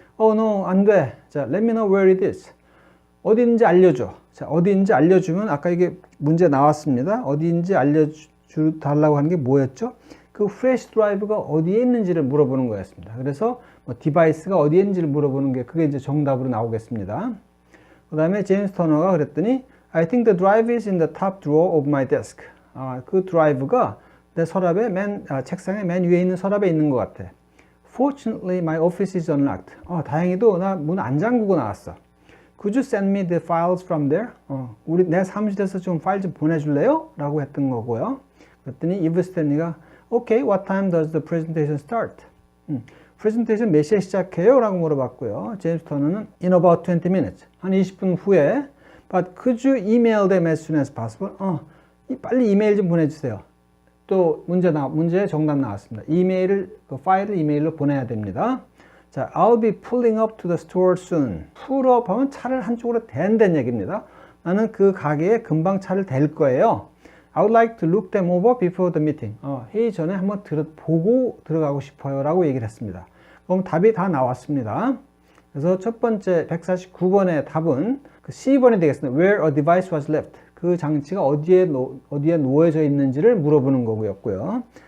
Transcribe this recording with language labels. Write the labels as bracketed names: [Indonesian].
[English] Oh no, [Korean] 안 돼. [English] 자, let me know where it is. [Korean] 어디인지 알려줘. 자, 어디인지 알려주면 아까 이게 문제 나왔습니다. 어디인지 알려달라고 하는 게 뭐였죠? 그 플래시 드라이브가 어디에 있는지를 물어보는 거였습니다. 그래서 디바이스가 어디에 있는지를 물어보는 게 그게 이제 정답으로 나오겠습니다. 그 다음에 제임스 터너가 그랬더니 [English] I think the drive is in the top drawer of my desk. [Korean] 그 드라이브가 내 서랍의 책상의 맨 위에 있는 서랍에 있는 것 같아. [English] Fortunately, my office is unlocked. [Korean] 다행히도 나 문 안 잠그고 나왔어. [English] Could you send me the files from there? [Korean] 내 사무실에서 좀 파일 좀 보내줄래요? 라고 했던 거고요. 그랬더니 [English] 이브 스탠리가 Okay, what time does the presentation start? [Korean] 프레젠테이션 몇 시에 시작해요? 라고 물어봤고요. [English] 제임스 터너는 in about 20 minutes. [Korean] 한 20분 후에 [English] But could you email them as soon as possible? [Korean] 빨리 이메일 좀 보내주세요. 또 문제 정답 나왔습니다. 그 파일을 이메일로 보내야 됩니다. [English] 자, I'll be pulling up to the store soon. [Korean] pull up 하면 차를 한쪽으로 댄다는 얘기입니다. 나는 그 가게에 금방 차를 댈 거예요. [English] I would like to look them over before the meeting. [Korean] 회의 전에 한번 보고 들어가고 싶어요. 라고 얘기를 했습니다. 그럼 답이 다 나왔습니다. 그래서 첫 번째 149번의 답은 그 C번이 되겠습니다. [English] Where a device was left. [Korean] 그 장치가 어디에 놓여져 있는지를 물어보는 거고요.